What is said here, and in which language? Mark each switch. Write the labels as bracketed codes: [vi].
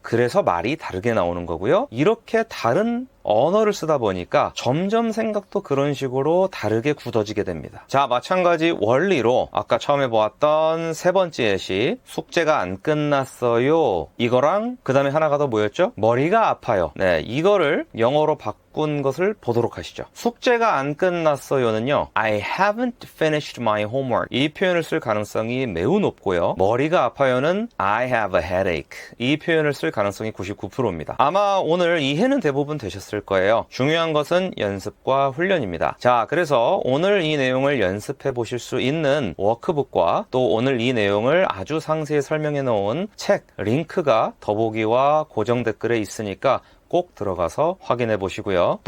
[ko] 그래서 말이 다르게 나오는 거고요. 이렇게 다른 언어를 쓰다 보니까 점점 생각도 그런 식으로 다르게 굳어지게 됩니다. 자, 마찬가지 원리로 아까 처음에 보았던 세 번째 예시, 숙제가 안 끝났어요. 이거랑 그 다음에 하나가 더 뭐였죠? 머리가 아파요. 네, 이거를 영어로 바꾼 것을 보도록 하시죠. 숙제가 안 끝났어요는요, [en] I haven't finished my homework. [ko] 이 표현을 쓸 가능성이 매우 높고요. 머리가 아파요는 [en] I have a headache. [ko] 이 표현을 쓸 가능성이 99%입니다. 아마 오늘 이해는 대부분 되셨을 거예요. 중요한 것은 연습과 훈련입니다. 자, 그래서 오늘 이 내용을 연습해 보실 수 있는 워크북과 또 오늘 이 내용을 아주 상세히 설명해 놓은 책 링크가 더보기와 고정 댓글에 있으니까 꼭 들어가서 확인해 보시고요.